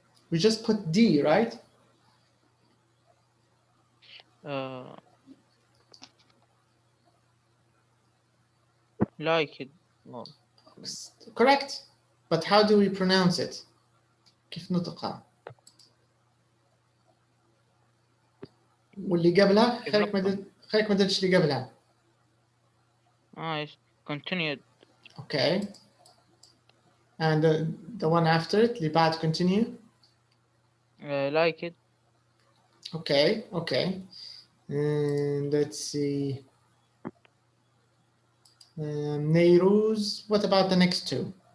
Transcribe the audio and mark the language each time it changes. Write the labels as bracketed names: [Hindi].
[English] We just put D, right? Like it. No. Correct. But how do we pronounce it? [Arabic] كيف نطقها؟ واللي قبلها خليك ما تدريش اللي قبلها. [English] Yes. Continued. Okay. And the one after it, [Arabic] اللي بعد [English] continue. Like it. Okay. Okay. And let's see. Nehru's. What about the next two?